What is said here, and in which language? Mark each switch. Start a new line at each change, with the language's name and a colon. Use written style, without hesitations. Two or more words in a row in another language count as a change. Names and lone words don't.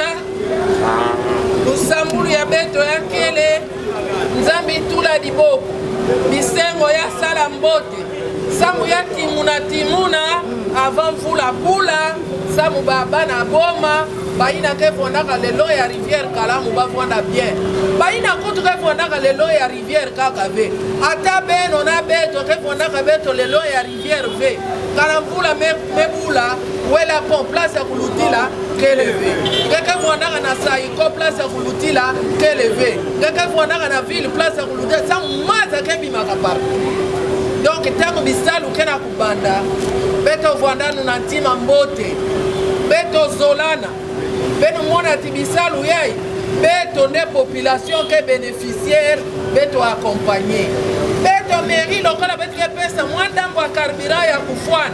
Kituba (Democratic Republic of Congo): Usambulu ya beto yakele. Nzambi tula diboko. Bisengo ya sala mbote. Samu ya timuna avant mvula bula. Samu baba na boma. Baina ke fondaka lelo ya rivière kalamu bavwanda bien. Baina kutu ke fondaka lelo ya rivière kakave. Ata beno na beto ke fondaka beto lelo ya rivière ve. Kalamvula mebula wela pon place ya kulutila keleve. Keke fondaka na saiko place ya kulutila keleve. Keke fondaka na ville place ya kulutila. Samu maza ke bimaka partout. Donc tango bisalu kena kubanda. Beto vwandanu na ntima mbote. Beto zolana. Beto mona tibisalu yai. Beto ne population ke bénéficiaire. Beto accompagné. Beto mairie lokola beto ke pesa mwandambo wa carburant ya kufwana.